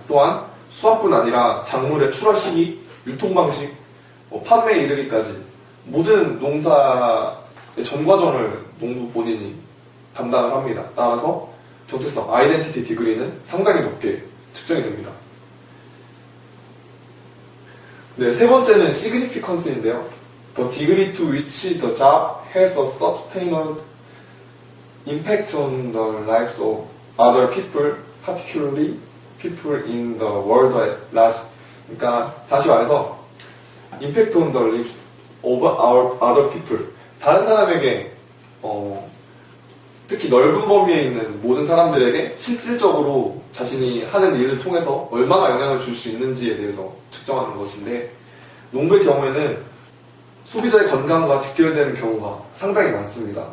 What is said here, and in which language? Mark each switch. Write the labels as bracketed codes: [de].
[ko] 또한 수확뿐 아니라 작물의 출하 시기, 유통 방식, 판매에 이르기까지 모든 농사의 전 과정을 농부 본인이 담당을 합니다. 따라서 정체성, 아이덴티티 디그리는 상당히 높게 측정이 됩니다. 네, 세 번째는 significance인데요. [en] The degree to which the job has a substantial impact on the lives of other people, particularly people in the world at large. [ko] 그러니까 다시 말해서 [en] impact on the lives of our other people. [ko] 다른 사람에게 특히 넓은 범위에 있는 모든 사람들에게 실질적으로 자신이 하는 일을 통해서 얼마나 영향을 줄 수 있는지에 대해서 측정하는 것인데, 농부의 경우에는 소비자의 건강과 직결되는 경우가 상당히 많습니다.